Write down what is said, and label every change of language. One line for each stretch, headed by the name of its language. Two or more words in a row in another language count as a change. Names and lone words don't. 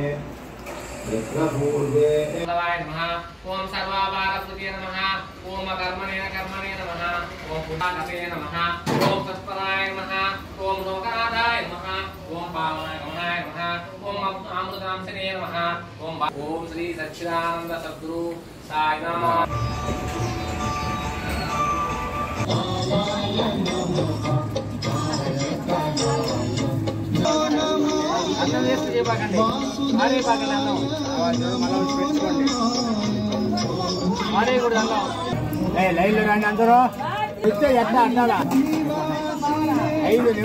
Sanskrit: पूर्वे ओम सर्वाभारपतिये नमः ओम कर्मणे नमः ओम पुण्यकते नमः ओम तत्पराय नमः ओम लोकनाथाय नमः ओम पावनाय नमः ओम अमृतांशने नमः ओम श्री सच्चिदानंद सद्गुरु साईनाथ
Telugu: అన్నం వేస్ట్ చేయబాకండి ఆరే బాకండి అన్నం మళ్ళీ పెట్టుకోండి ఆరే కూడా అన్నం లైన్లో రండి అందరూ ఇస్తే ఎట్లా అన్నారా 5